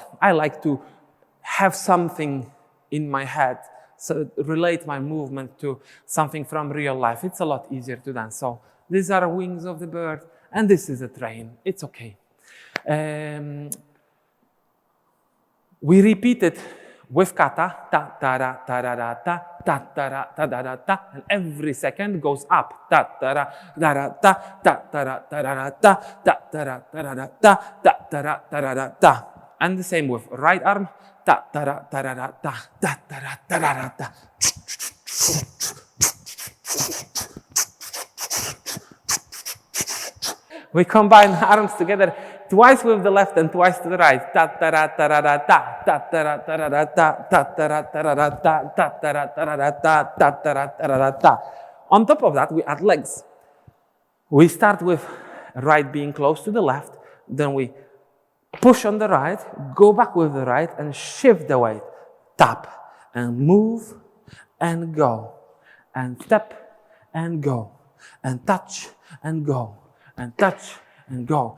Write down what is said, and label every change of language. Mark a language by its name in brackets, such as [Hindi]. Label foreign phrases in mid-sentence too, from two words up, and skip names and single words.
[English] I like to have something in my head, so relate my movement to something from real life. It's a lot easier to dance. So these are wings of the bird, and this is a train. It's okay. We repeat it with kata, ta ta ra ta ra ra ta, ta ta ra ta da da ta, and every second goes up. Ta ta ra da ra ta, ta ta ra ta ra ra ta, ta ta ra ta ra ra ta, ta ta ra ta ra ra ta. And the same with right arm, ta ta ra ta ra ra ta, ta ta ra ta ra ra ta. We combine arms together twice with the left and twice to the right. Ta ta ra ta ra ra ta, ta ta ra ta ra ra ta, ta ta ra ta ra ra ta, ta ta ra ta ra ra ta, ta ta ra ta ra ra ta. On top of that, we add legs. We start with right being close to the left, then we push on the right, go back with the right, and shift the weight. Tap and move and go, and step and go, and touch and go, and touch and go.